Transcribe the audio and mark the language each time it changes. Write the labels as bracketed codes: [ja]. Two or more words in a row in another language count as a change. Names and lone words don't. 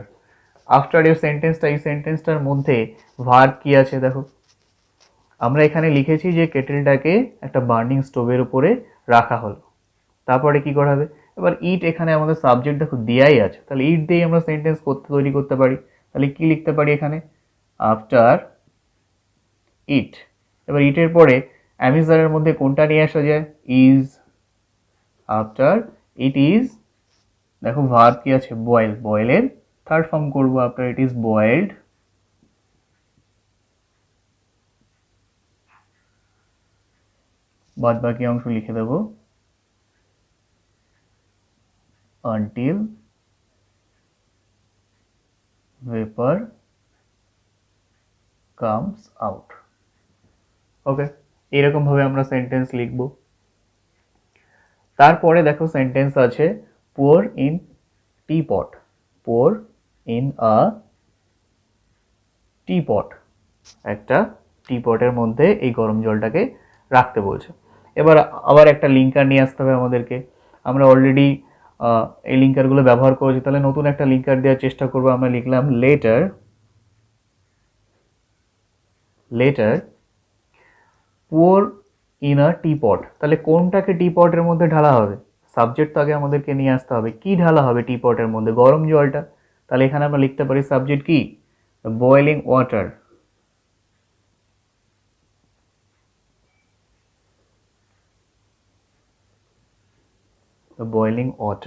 [bn] আফটার এই সেন্টেন্সটার মধ্যে ভার্ব কি আছে দেখো, আমরা এখানে লিখেছি যে কেটেলটাকে একটা [en] burning stove [bn] উপরে রাখা হলো। তারপরে কি করা হবে, এবার ইট, এখানে আমাদের সাবজেক্ট দেখো দেয়াই আছে, তাহলে ইট দিয়ে আমরা সেন্টেন্স তৈরি করতে পারি। তাহলে কি লিখতে পারি এখানে, [en] after it. [bn] এবার ইটের পরে অ্যামিজারের মধ্যে কোনটা নিয়ে আসা যায়, ইজ। [en] After it is, [bn] দেখো ভার্ব কি আছে, বয়েল। বয়েলের থার্ড ফর্ম করবো, [en] After it is boiled. [bn] বাদ বাকি অংশ লিখে দেবো, [en] until vapor comes out। [bn] ওকে, এরকম ভাবে আমরা সেন্টেন্স লিখব। তারপরে দেখো সেন্টেন্স আছে [en] pour in teapot। pour in a teapot, [bn] একটা টিপটের মধ্যে এই গরম জলটাকে রাখতে বলছে। এবার আবার একটা লিঙ্কার নিয়ে আসতে হবে আমাদেরকে। আমরা অলরেডি এই লিঙ্কারগুলো ব্যবহার করেছি, তাহলে নতুন একটা লিঙ্কার দেওয়ার চেষ্টা করবো। আমরা লিখলাম [en] later pour in a teapot. [bn] তাহলে কোনটাকে টিপটের মধ্যে ঢালা হবে, সাবজেক্ট তো আগে আমাদেরকে নিয়ে আসতে হবে। কি ঢালা হবে টিপটের মধ্যে, গরম জলটা। তাহলে এখানে আমরা লিখতে পারি সাবজেক্ট কি, [en] boiling water. boiling water.